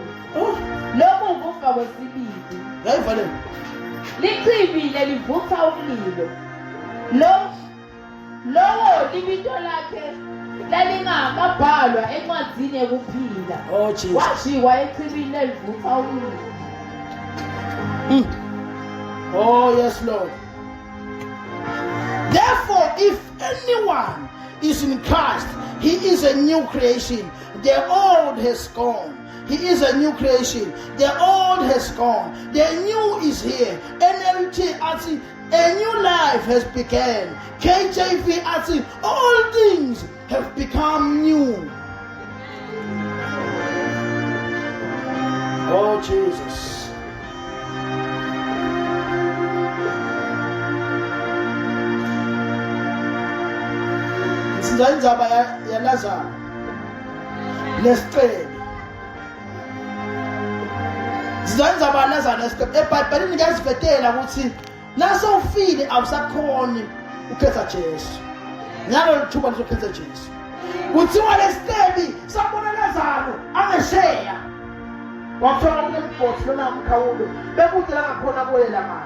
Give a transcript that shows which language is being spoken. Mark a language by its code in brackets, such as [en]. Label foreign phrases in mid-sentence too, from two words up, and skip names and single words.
[ss] Lokhu kufa kwesibili. Ngayivale. Lichibile livutha umlilo. Lowo libito lakhe lalingakabhalwa encwadini yokuphila. [en] Oh Jesus. [ss] Wajikwa echibini elivutha umlilo. [en] Oh yes Lord. Therefore, if anyone is in Christ, he is a new creation. The old has gone. He is a new creation. The old has gone. The new is here. NLT ati a new life has begun. KJV ati all things have become new. Oh Jesus. [ss] Indzaba ya Lazarus nesicelo. Indzaba ya Lazarus nesicelo. eBhayibhelini kuyasivetela ukuthi naso ufile awusakhoni ukhetha Jesu. Ngalo lithuba lokukhetha Jesu. Kuthiwa lesicelo sabona Lazarus angesheya. Wathola kulemboti lona umkhawulo. Bekude la ngakhona kwela manje.